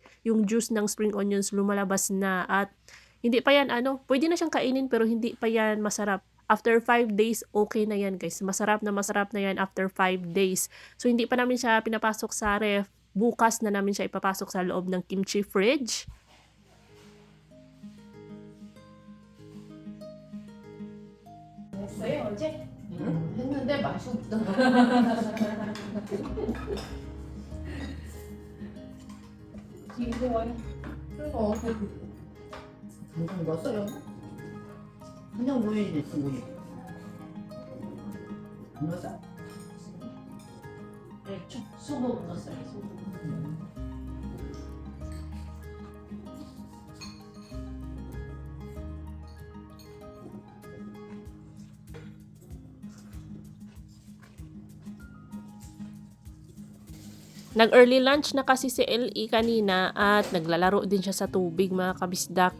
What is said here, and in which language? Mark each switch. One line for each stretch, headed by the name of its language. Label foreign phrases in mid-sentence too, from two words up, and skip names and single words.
Filipino: Yung juice ng spring onions lumalabas na at hindi pa yan pwede na siyang kainin pero hindi pa yan masarap.
English: After 5 days,
Filipino: okay na yan guys. Masarap na yan
English: after 5 days.
Filipino: So hindi pa namin siya pinapasok sa ref. Bukas na namin siya ipapasok sa loob ng
English: kimchi fridge.
Korean: 했어요 어제? 했는데 맛이 없던 거. 당장 넣었어요. 그냥 넣어야지 충분히. 안 넣었어? 네, 소금 넣었어요. 소금.
Filipino: Nag-
English: early lunch
Filipino: na kasi si LE kanina at naglalaro din siya sa tubig mga kabisdak.